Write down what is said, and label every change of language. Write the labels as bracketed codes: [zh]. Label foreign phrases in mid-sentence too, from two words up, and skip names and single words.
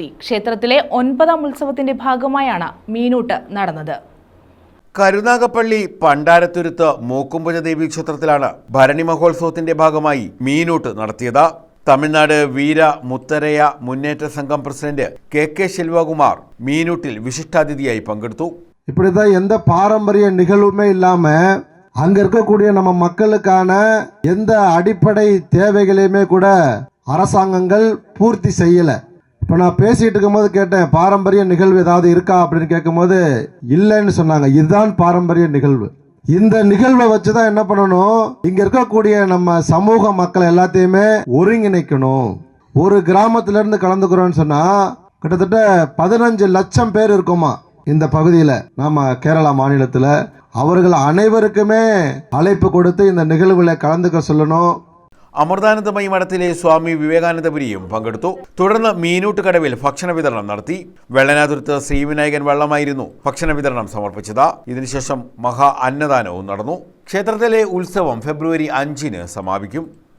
[ml] ക്ഷേത്രത്തിലെ 9ാം ഉത്സവത്തിന്റെ ഭാഗമായാണ് മീനൂട്ട് നടന്നത്. കരുനാഗപ്പള്ളി പണ്ടാരത്തുരുത്ത് മൂക്കുമ്പഴ ദേവി ക്ഷേത്രത്തിലാണ് ഭരണി മഹോത്സവത്തിന്റെ ഭാഗമായി മീനൂട്ട് നടത്തിയത്. തമിഴ്നാട് വീര മുത്തരയ മുന്നേറ്റ സംഘം പ്രസിഡന്റ് കെ ശെൽവകുമാർ മീനൂട്ടിൽ വിശിഷ്ടാതിഥിയായി പങ്കെടുത്തു [ta] இப்படிதான் எந்த பாரம்பரிய நிகழ்வுமே இல்லாம அங்க இருக்கக்கூடிய நம்ம மக்களுக்கான எந்த அடிப்படை தேவைகளையுமே கூட அரசாங்கங்கள் பூர்த்தி செய்யல. இப்ப நான் பேசிட்டு இருக்கும்போது கேட்டேன், பாரம்பரிய நிகழ்வு ஏதாவது இருக்கா அப்படின்னு கேட்கும்போது இல்லைன்னு சொன்னாங்க. இதுதான் பாரம்பரிய நிகழ்வு. இந்த நிகழ்வை வச்சுதான் என்ன பண்ணணும், இங்க இருக்கக்கூடிய நம்ம சமூக மக்கள் எல்லாத்தையுமே ஒருங்கிணைக்கணும். ஒரு கிராமத்துல இருந்து கலந்துக்கிறோம்னு சொன்னா கிட்டத்தட்ட 15 லட்சம் பேர் இருக்குமா இந்த பகுதியில, நாம கேரளா மாநிலத்துல. அவர்கள் அனைவருக்குமே அழைப்பு கொடுத்து இந்த நிகழ்வுகளை கலந்துக்க சொல்லணும். [ml] അമൃതാനന്ദമയി മഠത്തിലെ സ്വാമി വിവേകാനന്ദപുരിയും പങ്കെടുത്തു. തുടർന്ന് മീനൂട്ട് കടവിൽ ഭക്ഷണ വിതരണം നടത്തി. വെള്ളനാതുരത്ത് ശ്രീവിനായകൻ വള്ളമായിരുന്നു ഭക്ഷണ വിതരണം സമർപ്പിച്ചത്. ഇതിനുശേഷം മഹാ അന്നദാനവും നടന്നു. ക്ഷേത്രത്തിലെ ഉത്സവം ഫെബ്രുവരി 5-ന് സമാപിക്കും.